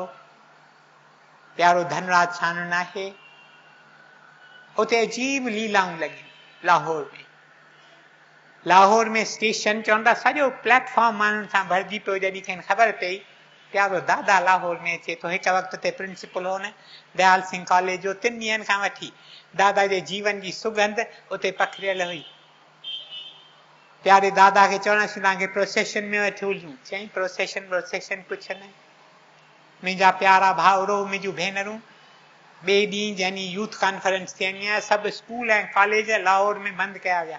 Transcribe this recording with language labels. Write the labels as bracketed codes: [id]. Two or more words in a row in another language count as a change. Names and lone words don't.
[sd] प्यारो धनराज छानन आहे, उते अजीब लीलाऊं लॻियूं। लाहौर में स्टेशन चवंदा सॼो प्लेटफॉर्म माण्हुनि सां भरिजी पियो। जॾहिं खेनि ख़बर पई प्यारो दादा लाहौर में अचे थो, हिकु वक़्त ते प्रिंसिपल हो न दयाल सिंह कॉलेज जो, 3 ॾींहंनि खां वठी दादा जे जीवन जी सुगंध उते पखिड़ियल हुई। प्यारे दादा खे चवणसि तव्हांखे प्रोसेशन में वठी हलूं। चई प्रोसेशन कुझु न। मुंहिंजा प्यारा भाउरो, मुंहिंजूं भेनरूं, ॿिए ॾींहुं जंहिं यूथ कॉन्फ्रेंस थियणी आहे, सभु स्कूल ऐं कॉलेज लाहौर में बंदि कया विया।